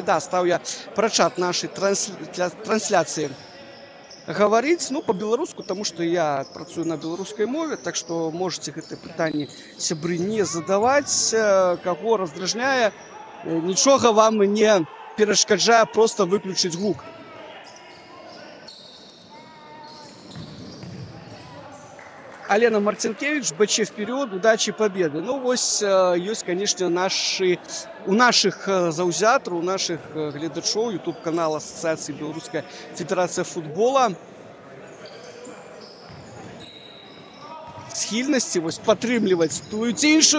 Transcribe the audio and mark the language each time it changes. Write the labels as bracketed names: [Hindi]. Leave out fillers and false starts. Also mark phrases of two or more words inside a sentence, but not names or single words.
[Belarusian] Да, стаў я пра чат нашай трансляцыі гаварыць, ну, по-беларуску, таму што я працую на беларускай мове, так што можаце гэтыя пытанні, сябры, не задаваць. Каго раздражняе, нічога вам не перашкаджае проста выключыць гук. [Russian] Алена Марцинкевич, БЧ вперед, удачи, победы. [Belarusian] Ну, вось ёсць, конечно, у наших заўзятараў, у наших гледачоў YouTube-канала Асацыяцыі Беларуская федэрацыя футбола схільнасці вось падтрымліваць тую ці іншую каманду.